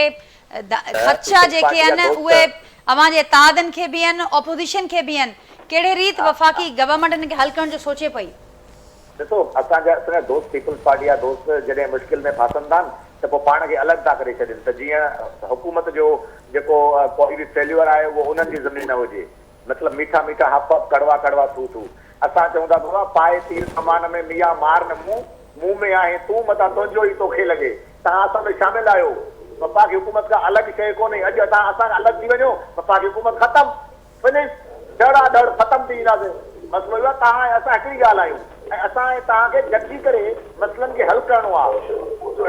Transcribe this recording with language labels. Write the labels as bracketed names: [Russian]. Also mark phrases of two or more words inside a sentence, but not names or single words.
[Sindhi] ख़दशा जेके आहिनि उहे अवां जे इत्तेहादनि खे बि आहिनि, ऑपोज़िशन खे बि आहिनि। कहिड़े रीति वफ़ाक़ी गवर्नमेंट हिन खे हल करण जो सोचे पई? ॾिसो, असांजा दोस्त पीपल्स पार्टी जा दोस्त जॾहिं मुश्किल में फासनि था त पोइ पाण खे अलॻि था करे छॾनि त जीअं हुकूमत जो जेको कोई बि फेल्यूअर आहे उहो उन्हनि जी ज़मीन न हुजे। मतिलबु मीठा मीठा हप कड़वा कड़वा थू थू। असां चऊं था बाबा पाए तीर कमान में मिया मार न मुंहुं में आहे तूं मथां तुंहिंजो ई तोखे लॻे। तव्हां असां में शामिल आहियो। वफ़ाक़ी हुकूमत खां अलॻि शइ कोन्हे। अॼु तव्हां असां अलॻि थी वञो, वफ़ाक़ी हुकूमत ख़तमु, फिनिश, दड़ा दड़ ख़तमु थी वेंदासीं। मसइलो इहो आहे तव्हां असां हिकिड़ी ॻाल्हि आहियूं ऐं असां तव्हांखे गॾिजी करे मसइलनि खे हल करणो आहे।